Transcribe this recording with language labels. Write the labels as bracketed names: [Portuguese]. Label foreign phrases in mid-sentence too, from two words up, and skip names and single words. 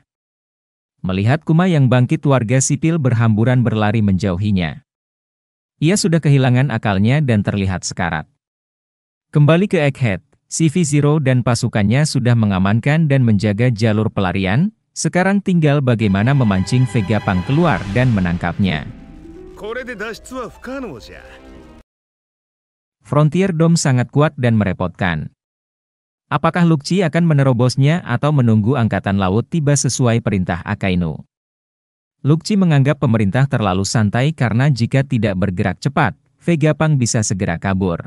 [Indonesian] Melihat Kuma yang bangkit, warga sipil berhamburan berlari menjauhinya. Ia sudah kehilangan akalnya dan terlihat sekarat. Kembali ke Egghead. CV0 dan pasukannya sudah mengamankan dan menjaga jalur pelarian, sekarang tinggal bagaimana memancing Vegapunk keluar dan menangkapnya. [Japanese] これで脱出は不可能じゃ。 [Indonesian] Frontier Dome sangat kuat dan merepotkan. Apakah Lukci akan menerobosnya atau menunggu angkatan laut tiba sesuai perintah Akainu? Lukci menganggap pemerintah terlalu santai karena jika tidak bergerak cepat, Vegapunk bisa segera kabur.